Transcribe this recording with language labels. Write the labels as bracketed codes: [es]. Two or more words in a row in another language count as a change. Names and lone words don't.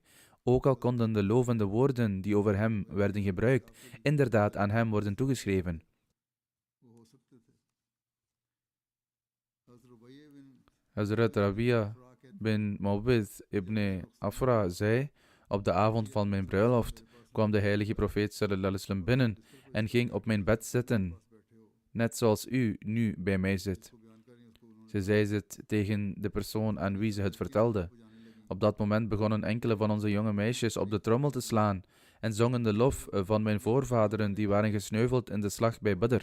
[nl] Ook al konden de lovende woorden die over hem werden gebruikt inderdaad aan hem worden toegeschreven. Hazrat Rabia bin Mawbid ibn Afra zei: op de avond van mijn bruiloft kwam de heilige profeet [ar] صلى الله عليه وسلم [nl] binnen en ging op mijn bed zitten, net zoals u nu bij mij zit. Ze zei het tegen de persoon aan wie ze het vertelde. Op dat moment begonnen enkele van onze jonge meisjes op de trommel te slaan en zongen de lof van mijn voorvaderen die waren gesneuveld in de slag bij Badr.